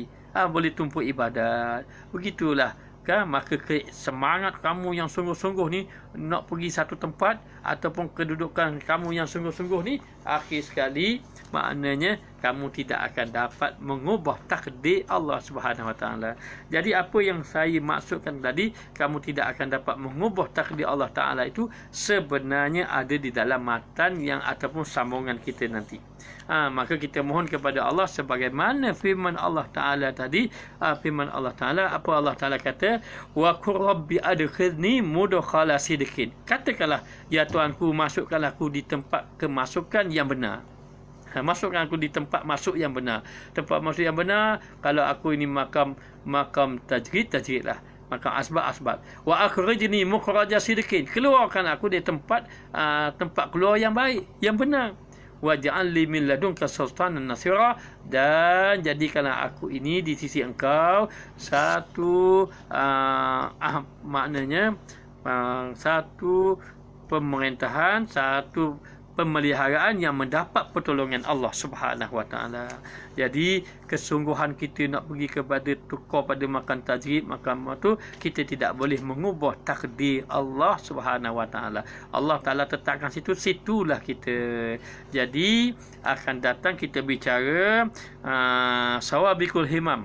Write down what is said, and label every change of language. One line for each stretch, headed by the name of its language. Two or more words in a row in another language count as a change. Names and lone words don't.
Malay: Boleh tumpuk ibadat. Begitulah. Maka semangat kamu yang sungguh-sungguh ni nak pergi satu tempat ataupun kedudukan kamu yang sungguh-sungguh ni, akhir sekali maknanya kamu tidak akan dapat mengubah takdir Allah
Arabic: سبحانه وتعالى.
Malay: Jadi apa yang saya maksudkan tadi, kamu tidak akan dapat mengubah takdir Allah Taala itu sebenarnya ada di dalam matan yang ataupun sambungan kita nanti. Maka kita mohon kepada Allah sebagaimana firman Allah Ta'ala tadi. Firman Allah Ta'ala, apa Allah Ta'ala kata?
Arabic: وقل رب أدخلني مدخل صدق.
Malay: Katakanlah, ya Tuhanku, masukkanlah aku di tempat kemasukan yang benar. Masukkan aku di tempat masuk yang benar. Tempat masuk yang benar, kalau aku ini makam tajrid lah. Makam asbab.
Arabic: وأخرجني مخرج صدق.
Malay: Keluarkan aku di tempat keluar yang baik, yang benar.
Arabic: واجعل لي من لدنك سلطانا نصيرا,
Malay: dan jadikanlah aku ini di sisi engkau satu maknanya satu pemerintahan, satu pemeliharaan yang mendapat pertolongan Allah
Arabic: سبحانه وتعالى.
Malay: Jadi kesungguhan kita nak pergi kepada tukar pada makan tajrid, makan tu, kita tidak boleh mengubah takdir Allah
Arabic: سبحانه وتعالى.
Malay: Allah Taala tetapkan situlah kita. Jadi akan datang kita bicara
Arabic: سوابق الهمم.